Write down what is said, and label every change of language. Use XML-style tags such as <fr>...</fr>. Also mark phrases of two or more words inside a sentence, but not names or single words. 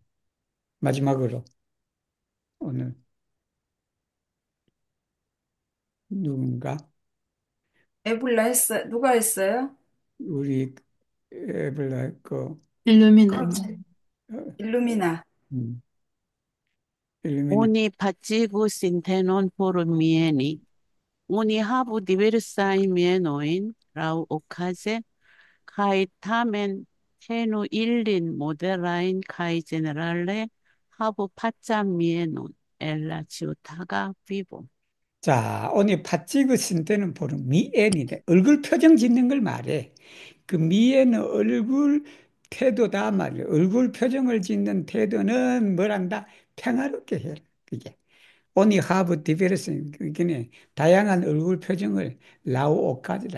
<ko>마지막으로 오늘 누군가 누가 했어요? 우리 에블라 그 일루미나님. 그렇지. 어, 일루미나. 음, 일루미나</ko> <eo>Oni pacigu sintenon por mieni. Oni habu diversai mienoin, rau ocase, kai tamen tenu illin moderain kai generale habu pacam mienon, ella ciutaga vivo.</eo> <ko>자, 오늘 팥찍으신 때는 보는 미엔이래. 얼굴 표정 짓는 걸 말해. 그 미에는 얼굴 태도다 말이야. 얼굴 표정을 짓는 태도는 뭐란다? 평화롭게 해라. 그게.</ko> <eo>oni habu diversan</eo> <ko>그게 다양한 얼굴 표정을 라오오까지다.</ko>